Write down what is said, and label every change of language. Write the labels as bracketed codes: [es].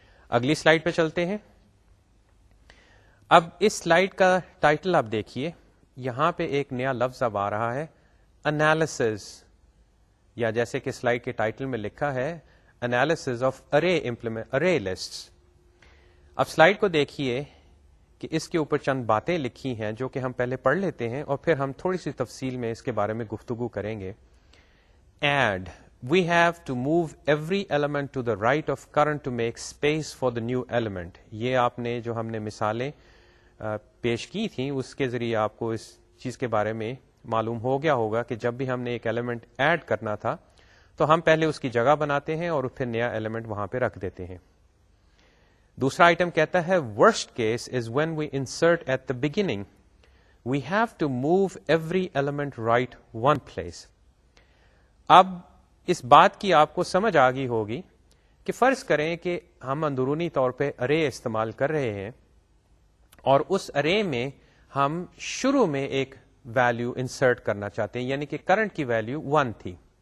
[ur] اگلی سلائیڈ پہ چلتے ہیں. اب اس سلائیڈ کا ٹائٹل آپ دیکھیے، یہاں پہ ایک نیا لفظ اب آ رہا ہے انالیسز، یا جیسے کہ سلائیڈ کے ٹائٹل میں لکھا ہے انالیسز آف ارے لسٹس. اب سلائیڈ کو دیکھیے کہ اس کے اوپر چند باتیں لکھی ہیں جو کہ ہم پہلے پڑھ لیتے ہیں اور پھر ہم تھوڑی سی تفصیل میں اس کے بارے میں گفتگو کریں گے. [en] Add we have to move every element to the right of current to make space for the new element. [ur] یہ آپ نے جو ہم نے مثالیں پیش کی تھیں اس کے ذریعے آپ کو اس چیز کے بارے میں معلوم ہو گیا ہوگا کہ جب بھی ہم نے ایک ایلیمنٹ ایڈ کرنا تھا تو ہم پہلے اس کی جگہ بناتے ہیں اور پھر نیا ایلیمنٹ وہاں پہ رکھ دیتے ہیں. دوسرا آئٹم کہتا ہے [en] worst case is when we insert at the beginning we have to move every element right one place. [ur] اب اس بات کی آپ کو سمجھ آ گئی ہوگی کہ فرض کریں کہ ہم اندرونی طور پہ ارے استعمال کر رہے ہیں اور اس ارے میں ہم شروع میں ایک ویلیو انسرٹ کرنا چاہتے ہیں، یعنی کہ کرنٹ کی ویلیو 1 تھی.